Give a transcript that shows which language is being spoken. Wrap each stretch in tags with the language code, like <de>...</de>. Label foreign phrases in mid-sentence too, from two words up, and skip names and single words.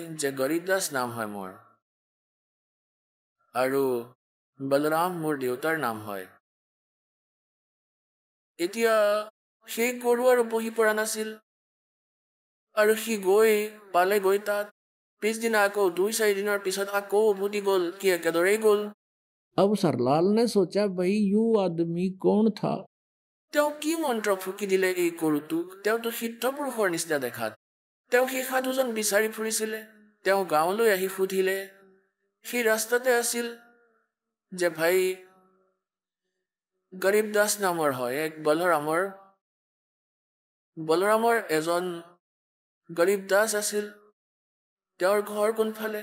<as>যে গৰীব দাস নাম হয় মোৰ, আৰু বলৰাম মোৰ দেউতাৰ নাম হয়। এতিয়া সেই গৰু আৰু বহি পৰা নাছিল আৰু সি গৈ পালেগৈ তাত। পিছদিনা আকৌ 2-4 দিনৰ পিছত আকৌ উভতি গ'ল, কি একেদৰেই গ'ল।</as> <hi>अब सरलाल ने सोचा भाई यू आदमी कौन था।</hi> <as>তেওঁ কি মন্ত্ৰ ফুকি দিলে এই গৰুটোক, তেওঁতো সিদ্ধ পুৰুষৰ নিচিনা দেখাত। তেওঁ সেই সাধুজন বিচাৰি ফুৰিছিলে। তেওঁ গাঁৱলৈ আহি সুধিলে, সেই ৰাস্তাতে আছিল যে ভাই গৰীব দাস নামৰ হয় এক বলৰামৰ এজন গৰীব দাস আছিল, তেওঁৰ ঘৰ কোনফালে।</as>